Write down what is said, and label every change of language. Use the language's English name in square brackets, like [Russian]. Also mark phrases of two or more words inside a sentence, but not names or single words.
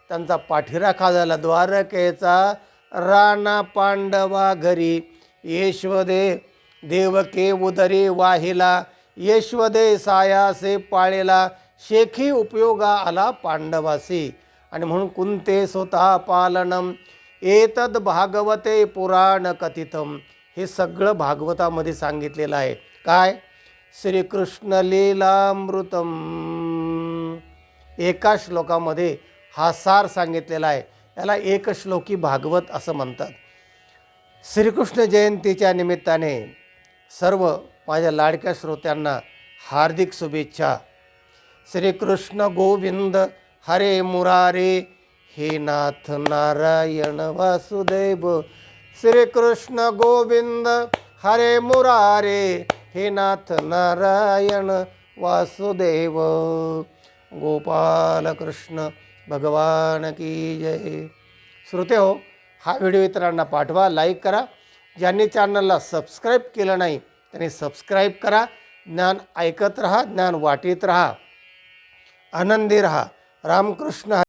[Marathi] त्यांचा पाठीराखा झाला. द्वारकेचा राणा पांडवा घरी, यशवदे देवके उदरी वाहिला, यशवदे सायासे पाळेला, शेखी उपयोगा आला पांडवासी. आणि म्हणून [Sanskrit] कुंते स्वतः पालनम एतद भागवते पुराण कथितम, [Marathi] हे सगळं भागवतामध्ये सांगितलेलं आहे. काय? श्रीकृष्ण लीलामृतम, एका श्लोकामध्ये हा सार सांगितलेला आहे. याला एकश्लोकी भागवत असं म्हणतात. श्रीकृष्ण जयंतीच्या निमित्ताने सर्व माझ्या लाडक्या श्रोत्यांना हार्दिक शुभेच्छा. [Sanskrit] श्रीकृष्ण गोविंद हरे मुरारे, हे नाथ नारायण वासुदेव. श्रीकृष्ण गोविंद हरे मुरारे, हे नाथ नारायण वासुदेव. [Hindi] गोपाल कृष्ण भगवान की जय. [Marathi] श्रोते हो, हा व्हिडिओ इतरांना पाठवा, लाईक करा. ज्यांनी चॅनलला सबस्क्राईब केलं नाही त्यांनी सबस्क्राईब करा. ज्ञान ऐकत राहा, ज्ञान वाटीत राहा, आनंदी राहा. रामकृष्ण